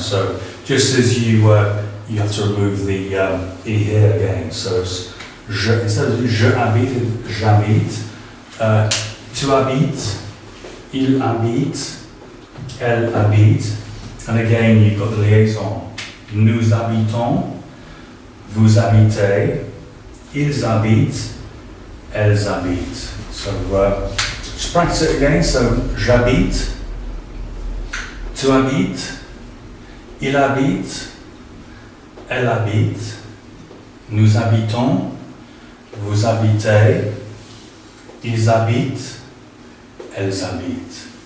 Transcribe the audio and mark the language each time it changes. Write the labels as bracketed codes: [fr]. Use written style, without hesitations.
[en] So just as you have to remove the E here again. So it's je, instead of [fr] je habite, j'habite. Tu habites, il habite, elle habite. [en] And again, you've got the liaison. [fr] Nous habitons, vous habitez, ils habitent, elles habitent. [en] So just practice it again. So [fr] j'habite, tu habites, il habite, elle habite, nous habitons, vous habitez, ils habitent, elles habitent.